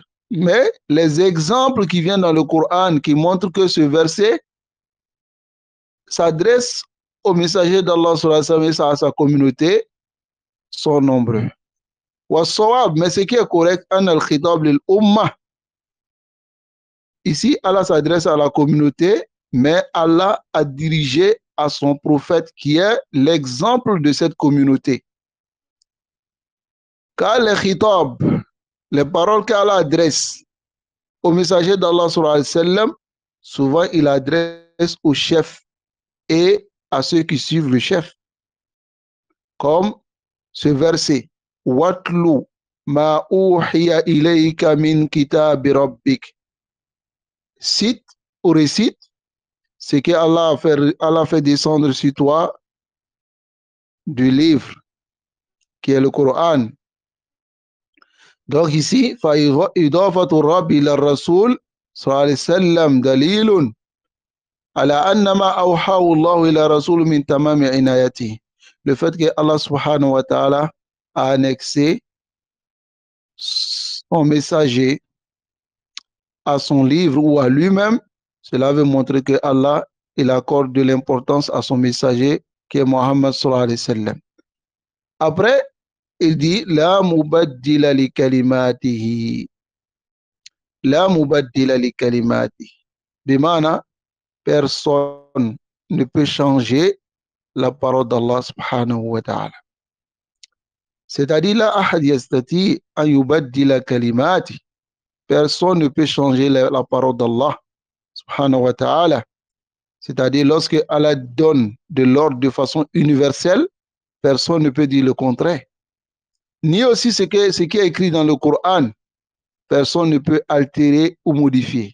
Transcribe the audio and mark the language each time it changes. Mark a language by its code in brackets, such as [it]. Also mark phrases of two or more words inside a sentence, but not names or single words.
[fr] Mais les exemples qui viennent dans le Coran qui montrent que ce verset s'adresse au messager d'Allah [ar] صلى الله عليه وسلم [fr] et à sa communauté sont nombreux. Wa-sawab, mais ce qui est correct, [ar] أن الخطاب للأمة. [fr] Ici, Allah s'adresse à la communauté, mais Allah a dirigé à son prophète qui est l'exemple de cette communauté. Car les khitab, les paroles qu'Allah adresse au messager d'Allah [ar] صلى الله عليه وسلم, [fr] souvent il adresse au chef et à ceux qui suivent le chef. Comme ce verset, [ar] واتل ما أوحي إليك من كتاب ربك. [fr] Cite ou récite ce que Allah a fait descendre sur toi du livre qui est le Coran. Donc ici, [ar] فإضافة الرب إلى الرسول صلى الله عليه وسلم دليل على أن ما أوحاه الله إلى رسول من تمام عنايته. [fr] Le fait que Allah [ar] سبحانه وتعالى [fr] a annexé son messager à son livre ou à lui-même, cela veut montrer que Allah il accorde de l'importance à son messager qui est Muhammad [ar] صلى الله عليه وسلم. [fr] Après, il dit [ar] لا مبدل لكلماته. لا مبدل لكلماته. [fr] Bimana, personne ne peut changer la parole d'Allah [ar] سبحانه وتعالى. C'est-à-dire, لا أحد يستطيع أن يبدل كلمات. [fr] Personne ne peut changer la parole d'Allah [ar] سبحانه وتعالى. [fr] C'est-à-dire, lorsque Allah donne de l'ordre de façon universelle, personne ne peut dire le contraire. Ni aussi ce qui est écrit dans le Coran, personne ne peut altérer ou modifier.